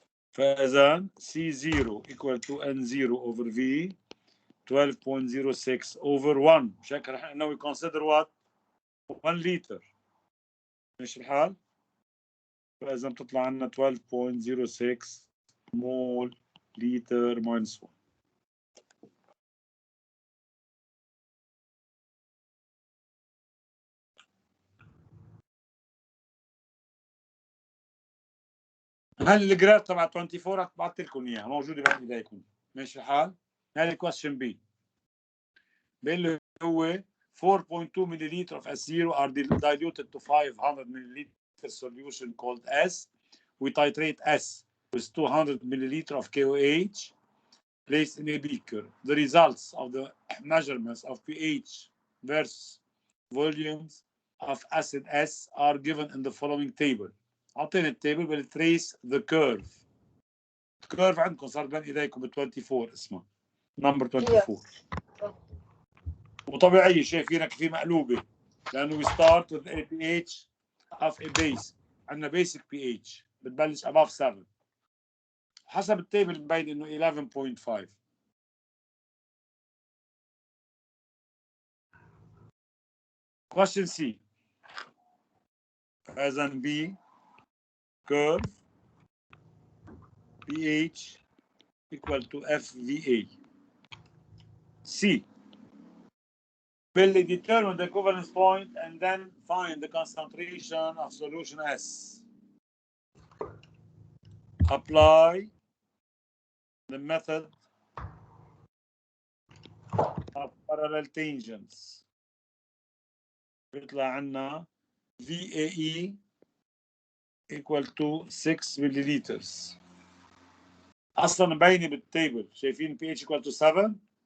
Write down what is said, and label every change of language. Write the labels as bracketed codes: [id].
[ar] فإذا [en] C0 equal to N0 over V 12.06 over 1. [ar] مش هيك رح نحن [en] we consider what [ar] 1 liter. ماشي الحال؟ فإذا بتطلع عنا 12.06 مول لتر minus 1. هل الجراف تبع 24 بعثت لكم اياها موجوده بين ايديكم. ماشي الحال؟ هذه question B. [en] بيقول له هو 4.2 milliliter of S0 are diluted to 500 milliliter solution called S. We titrate S with 200 milliliter of KOH placed in a beaker. The results of the measurements of pH versus volumes of acid S are given in the following table. [ar] أعطيني التيبل [en] will trace the curve. [ar] الكيرف عندكم صار بين ايديكم ب 24 اسمها نمبر 24. وطبيعي شايفينها كيف مقلوبه لانه [en] we start with a pH of a base. [ar] عندنا basic pH بتبلش above 7 حسب التيبل مبين انه 11.5. [en] question C. اذا B curve pH equal to FVA. C. Will determine the equivalence point and then find the concentration of solution S. Apply the method of parallel tangents. [ar] بيطلع عنا [en] VAE equal to 6 milliliters. [ar] اصلا مبينه بالتيبل شايفين [en] pH equal to 7.